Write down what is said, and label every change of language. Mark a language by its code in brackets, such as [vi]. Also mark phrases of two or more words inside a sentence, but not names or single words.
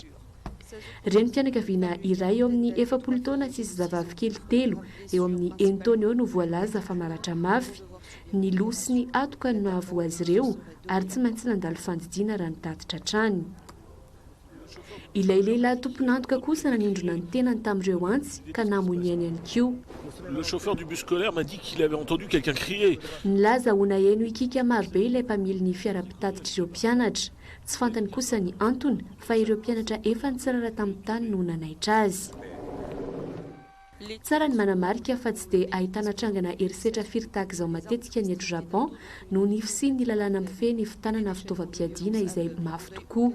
[mg] Reny mpianakaviana iray eo amin'ny 70 taona sy zavavikely 3 eo amin'ny 1 taona eo no voalaza fa maratra mafy. Ny loha sy ny atoka no nahavoa azy ireo ary tsy maintsy nandalo fandidiana raha nitatitra hatrany. ilay lehilahy tompon'antoka kosa nanindrona ny tenany tamin'ireo antsy ka namoniany ihany koa. [fr] Le chauffeur du bus scolaire m'a dit qu'il avait entendu quelqu'un crier. [mg] Nilaza ho naheno ikika marobe ilay mpamily ny fiara-pitatitr'ireo mpianatra. Tsy fantany kosa ny antony fa ireo mpianatra efa nitsirara tamin'ny tany no nanaitra azy. Tsara ny manamarika fa tsy dia ahitana trangana herisetra firy tahaka izao matetika ny eto Japon no ny fisiany lalàna mifehy ny fitanana fitaovam-piadiana izay mafy tokoa.